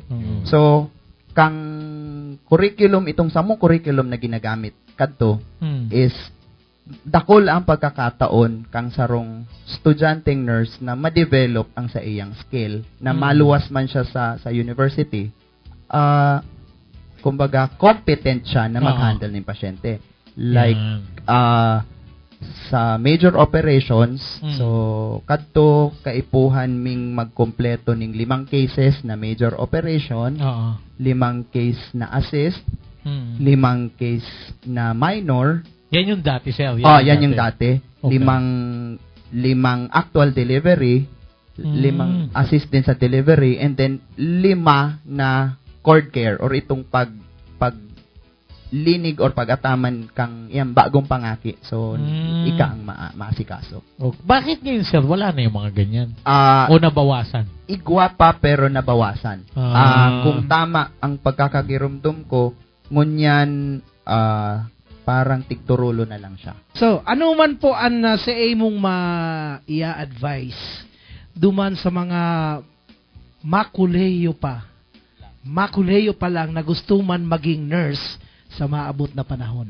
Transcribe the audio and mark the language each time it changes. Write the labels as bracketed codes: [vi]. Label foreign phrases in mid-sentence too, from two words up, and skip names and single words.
[bik] So kang curriculum itong samong curriculum na ginagamit kadto is dakol ang pagkakataon kang sarong estudyanteng nurse na ma-develop ang sa iyang skill na maluwas man siya sa university. [tl] Kumbaga competent siya na mag-handle ng pasyente. [bik] Like sa [en] major operations, [bik] so kadto kaipuhan ming magkompleto ning 5 cases na [en] major operation, [bik] 5 case na assist, 5 case na minor. [tl] Yan yung dati, sir. [bik] Yan yung dati. Okay. 5 [en] actual delivery, [bik] 5 assist din sa delivery, and then 5 na [en] cord care [bik] or itong paglinig or pag-ataman kang yan bagong pangaki. So ika ang maasikaso. [tl] Bakit ngayon, sir, wala na yung mga ganyan? O nabawasan? [bik] Igwa pa pero nabawasan. Kung tama ang pagkakagirumdum ko, ngunyan parang tigturulo na lang siya. So, ano man po ang sa imong ma-ia-advise duman sa mga makuleyo pa lang na gusto man maging nurse sa maabot na panahon.